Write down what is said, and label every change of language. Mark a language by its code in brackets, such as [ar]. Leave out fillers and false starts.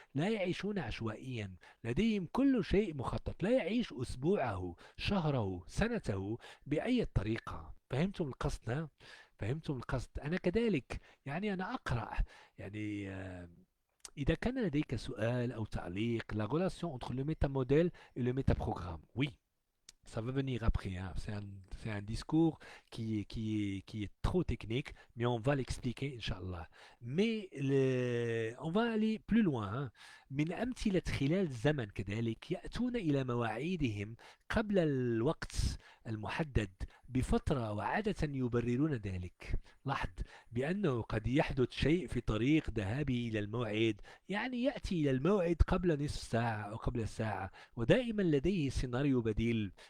[ar] لا يعيشون عشوائيا، لديهم كل شيء مخطط. لا يعيش أسبوعه، شهره، سنته بأي طريقة. فهمتم القصد؟ ها؟ فهمتم القصد؟ أنا كذلك، يعني أنا أقرأ، يعني إذا كان لديك سؤال أو تعليق. [fr] La relation entre le métamodèle et le métaprogramme. Oui, ça va venir après, hein. C'est un discours qui est trop technique, mais on va l'expliquer, Inch'Allah. Mais on va aller plus loin, hein. [ar] من أمثلة خلال الزمن كذلك، يأتون إلى مواعيدهم قبل الوقت المحدد بفترة، وعادة يبررون ذلك. لاحظ بأنه قد يحدث شيء في طريق ذهابه إلى الموعد، يعني يأتي إلى الموعد قبل نصف ساعة أو قبل ساعة، ودائما لديه سيناريو بديل.